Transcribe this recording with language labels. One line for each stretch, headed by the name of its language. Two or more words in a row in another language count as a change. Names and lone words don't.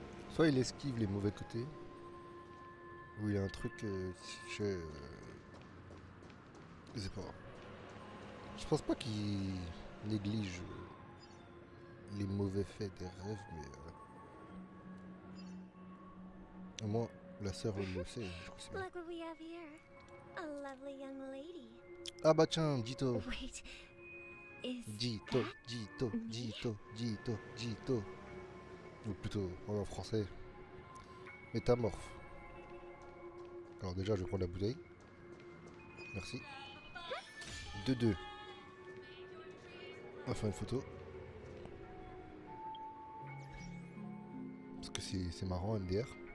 French: Soit il esquive les mauvais côtés, ou il y a un truc, je sais pas. Je pense pas qu'il néglige les mauvais faits des rêves, mais au moins la sœur elle le sait. Je crois que c'est bien.
English: Look what we have here. A lovely young lady.
French: Ah bah tiens, Dito.
English: Wait. Is
French: Dito,
English: that
French: Dito,
English: me?
French: Dito, Dito, Dito. Ou plutôt en français, métamorphe. Alors déjà, je vais prendre la bouteille. Merci. 2-2. On va faire une photo. Parce que c'est marrant, MDR.